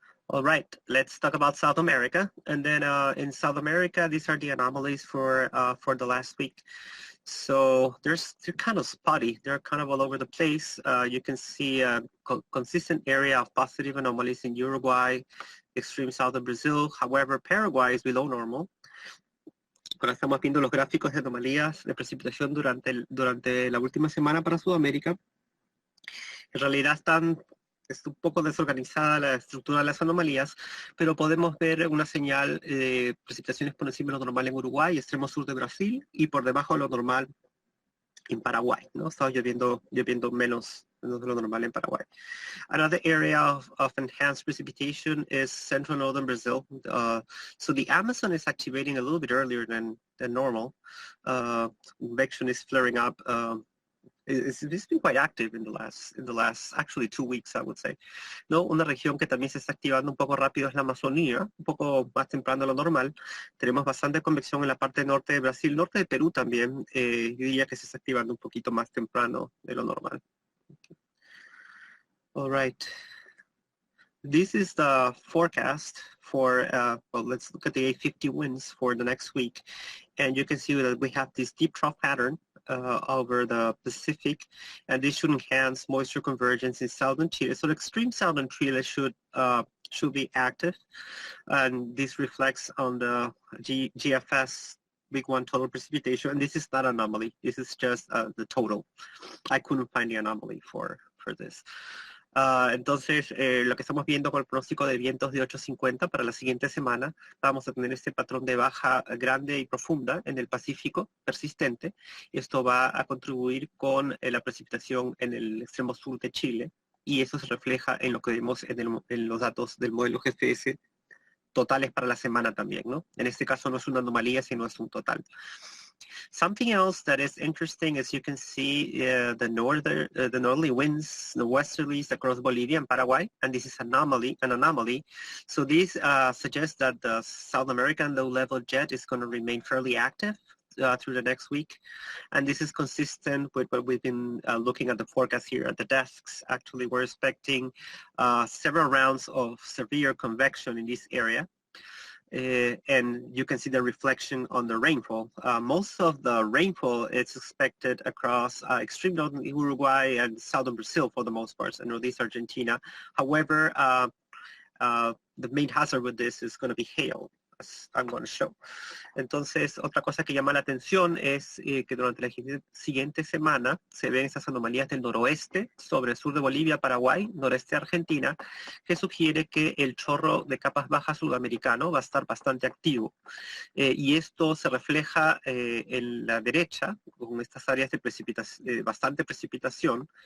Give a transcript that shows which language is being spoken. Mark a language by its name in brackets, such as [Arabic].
[English] All right, let's talk about South America. And then in South America, these are the anomalies for the last week. So they're kind of spotty. They're kind of all over the place. You can see a consistent area of positive anomalies in Uruguay, extreme south of Brazil. However, Paraguay is below normal. [Spanish] Ahora estamos viendo los gráficos de anomalías de precipitación durante la última semana para Sudamérica. En realidad es un poco desorganizada la estructura de las anomalías, pero podemos ver una señal de precipitaciones por encima de lo normal en Uruguay, extremo sur de Brasil, y por debajo de lo normal en Paraguay, ¿no? Está lloviendo menos de lo normal en Paraguay. [English] Another area of enhanced precipitation is central northern Brazil. So the Amazon is activating a little bit earlier than normal. Convection is flaring up It's been quite active in the last actually 2 weeks, I would say. [Spanish] ¿No? Una región que también se está activando un poco rápido es la Amazonía, un poco más temprano de lo normal. Tenemos bastante convección en la parte norte de Brasil, norte de Perú también. Yo diría que se está activando un poquito más temprano de lo normal. [English] All right. This is the forecast for, well, let's look at the 850 winds for the next week. And you can see that we have this deep trough pattern over the Pacific, and this should enhance moisture convergence in southern Chile. So the extreme southern Chile should be active, and this reflects on the GFS week 1 total precipitation. And this is not an anomaly. This is just the total. I couldn't find the anomaly for this. [Spanish] Entonces, lo que estamos viendo con el pronóstico de vientos de 850 para la siguiente semana, vamos a tener este patrón de baja grande y profunda en el Pacífico persistente. Esto va a contribuir con la precipitación en el extremo sur de Chile, y eso se refleja en lo que vemos en los datos del modelo GPS totales para la semana también, ¿no? En este caso no es una anomalía, sino es un total. [English] Something else that is interesting, as you can see, the northerly winds, the westerlies across Bolivia and Paraguay, and this is an anomaly. So this suggests that the South American low-level jet is going to remain fairly active through the next week, and this is consistent with what we've been looking at the forecast here at the desks. Actually, we're expecting several rounds of severe convection in this area. And you can see the reflection on the rainfall. Most of the rainfall is expected across extreme northern Uruguay and southern Brazil for the most part, and northeast Argentina. However, the main hazard with this is going to be hail, as I'm going to show. [Spanish] Entonces, otra cosa que llama la atención es que durante la siguiente semana se ven esas anomalías del noroeste sobre el sur de Bolivia, Paraguay, noreste de Argentina, que sugiere que el chorro de capas bajas sudamericano va a estar bastante activo. Y esto se refleja en la derecha, con estas áreas de bastante precipitación.